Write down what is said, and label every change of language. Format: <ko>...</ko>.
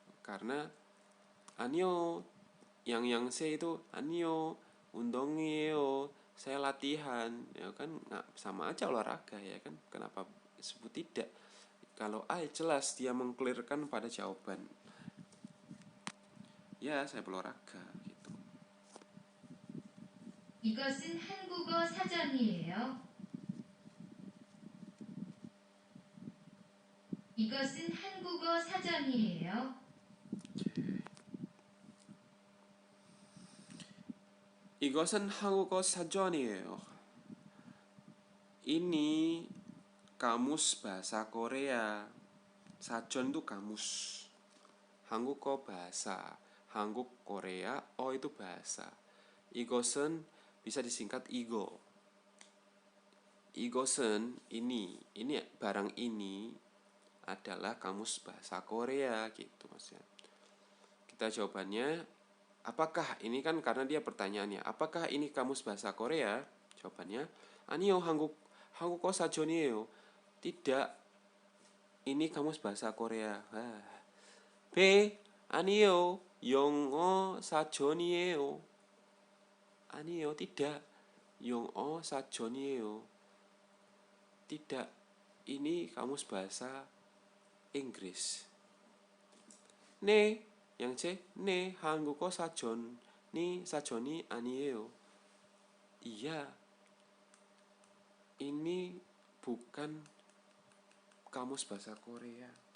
<id>Karena anio yang C itu anio 운동이에요. Saya latihan. Ya kan nggak sama aja olahraga ya kan. Kenapa disebut tidak? Kalau A jelas dia mengklirkan pada jawaban. Ya, saya berolahraga gitu.</id> <ko>이것은 한국어 사전이에요. 이것은 한국어 사전이에요. 이것은 한국어 사전이에요.</ko> <id>Ini kamus bahasa Korea. 사전 itu kamus. 한국어 bahasa. 한국 Korea, oh itu bahasa. 이것은 bisa disingkat 이거. 이것은 ini barang ini adalah kamus bahasa Korea gitu maksudnya. Kita jawabannya, apakah ini kan karena dia pertanyaannya, apakah ini kamus bahasa Korea?</id> <ko>Jawabannya, 아니요, 한국어 사전이에요.</ko> <id>Tidak, ini kamus bahasa Korea.</id> <ko>B, 아니요, 영어 사전이에요. 아니요,</ko> <id>tidak,</id> <ko>영어 사전이에요.</ko> <id>Tidak, ini kamus bahasa Inggris.</id> <ko>네,</ko> <id>yang C,</id> <ko>네, 한국어 사전이 아니에요.</ko> <id>Iya, ini bukan kamus bahasa Korea.</id>